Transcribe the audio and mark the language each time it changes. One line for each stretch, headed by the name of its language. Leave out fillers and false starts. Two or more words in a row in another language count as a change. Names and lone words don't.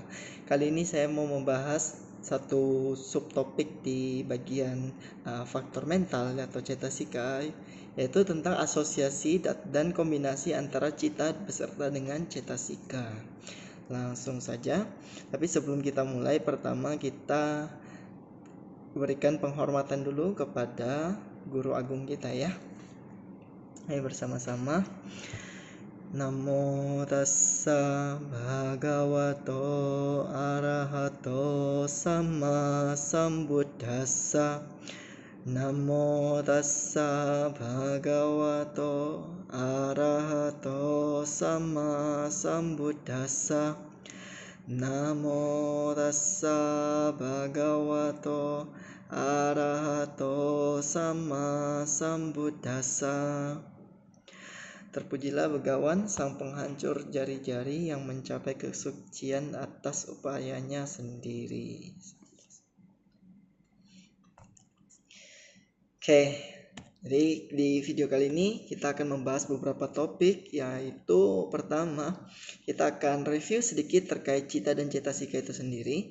Indonesian: Kali ini saya mau membahas satu subtopik di bagian faktor mental atau cetasika, yaitu tentang asosiasi dan kombinasi antara cita beserta dengan cetasika. Langsung saja, tapi sebelum kita mulai, pertama kita berikan penghormatan dulu kepada guru agung kita ya. Ayo bersama-sama.
Pali: Namo tassa bhagavato arahato sama sambuddhassa. Namo tassa bhagavato arahato sama sambuddhassa. Namo tassa bhagavato arahato sama sambuddhassa.
Indonesian: Terpujilah Begawan, sang penghancur jari-jari yang mencapai kesucian atas upayanya sendiri. Oke, jadi di video kali ini kita akan membahas beberapa topik, yaitu pertama kita akan review sedikit terkait cita dan cetasika itu sendiri.